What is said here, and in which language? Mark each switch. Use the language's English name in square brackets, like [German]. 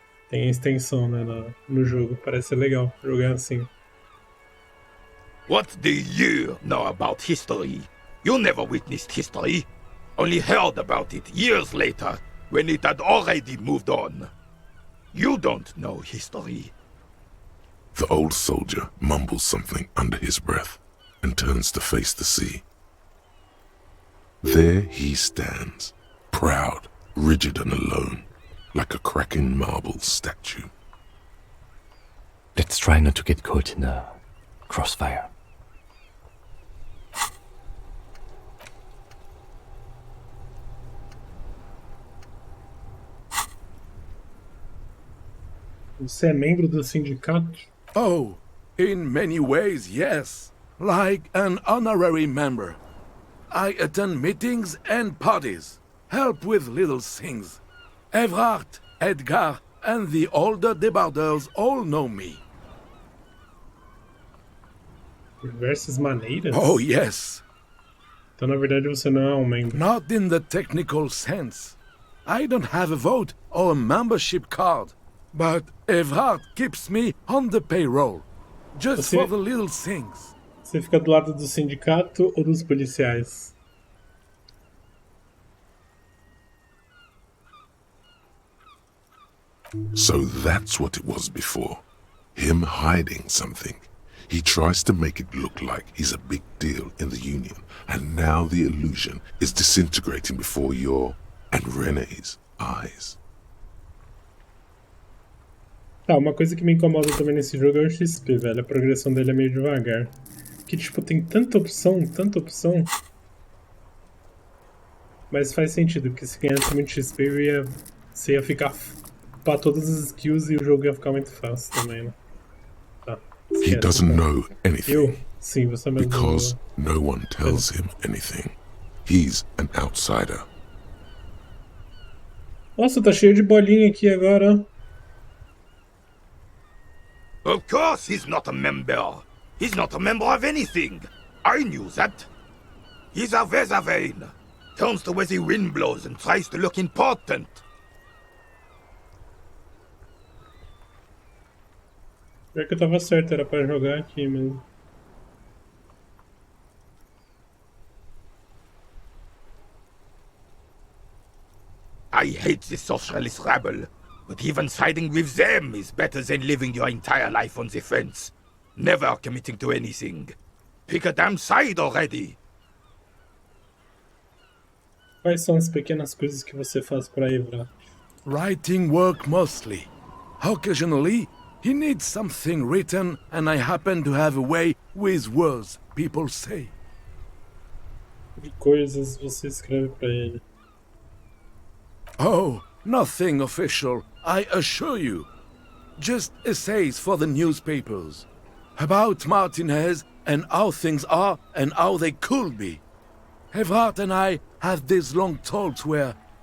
[Portuguese] Tem a extensão, né, no jogo. Parece ser legal jogar assim. [English] What do you know about history? You never witnessed history, only heard about it years later, when it had already moved on. You don't know history. The old soldier mumbles something under his breath and turns to face the sea. There he stands, proud, rigid and alone, like a cracking marble statue. Let's try not to get caught in a crossfire. [Portuguese] Você é membro do sindicato? [English] Oh, in many ways, yes. Like an honorary member. I attend meetings and parties, help with little things. Evrard, Edgar, and the older debarders all know me. [Portuguese] Diversas maneiras? [English] Oh, yes. [Portuguese] Então, na verdade, você não é um membro. [English] Not in the technical sense. I don't have a vote or a membership card. But Evrard keeps me on the payroll. Just for the little things. [Portuguese] Você fica do lado do sindicato ou dos policiais? [English] So that's what it was before. Him hiding something. He tries to make it look like he's a big deal in the Union, and now the illusion is disintegrating before your and René's eyes. [Portuguese] Tá, uma coisa que me incomoda também nesse jogo é o XP, velho. A progressão dele é meio devagar. Que, tipo, tem tanta opção, tanta opção. Mas faz sentido, porque se ganhasse muito XP, você ia ficar pra todas as skills e o jogo ia ficar muito fácil também, né? Tá. [English] He doesn't know anything. [Portuguese] Eu? Sim, você mesmo. [English] Because no one tells him anything. He's an outsider. [Portuguese] Nossa, tá cheio de bolinha aqui agora. [English] Of course he's not a member. He's not a member of anything. I knew that. He's a Vayne. Turns to where the wind blows and tries to look important. [Portuguese] Pior que eu tava certo, era pra jogar aqui mesmo. [English] I hate the socialist rabble, but even siding with them is better than living your entire life on the fence, never committing to anything. Pick a damn side already! [Portuguese] Quais são as pequenas coisas que você faz pra Evra? [English] Writing work mostly. Occasionally, he needs something written, and I happen to have a way with words, people say. [Portuguese] Que coisas você escreve pra ele? [English] Oh, nothing official, I assure you. Just essays for the newspapers. About Martinez and how things are and how they could be. Evrard and I had these long talks where...